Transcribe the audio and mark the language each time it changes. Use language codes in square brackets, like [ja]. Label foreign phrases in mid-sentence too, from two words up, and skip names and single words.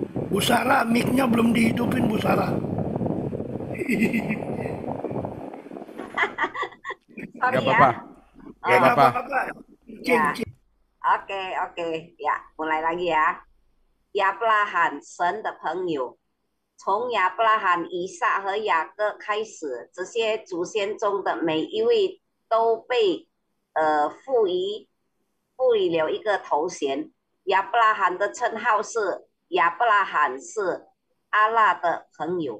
[id] Bu Sarah, mic-nya belum dihidupin Bu Sarah. Gak Sorry ya. apa-apa. Ya Gak nggak apa-apa. apa-apa. Ya. Cing. OK，呀，mulai lagi ya。 [zh] 亚伯拉罕，神的朋友，从亚伯拉罕、以撒和雅各开始，这些祖先中的每一位都被赋予了一个头衔。亚伯拉罕的称号是亚伯拉罕是阿拉的朋友。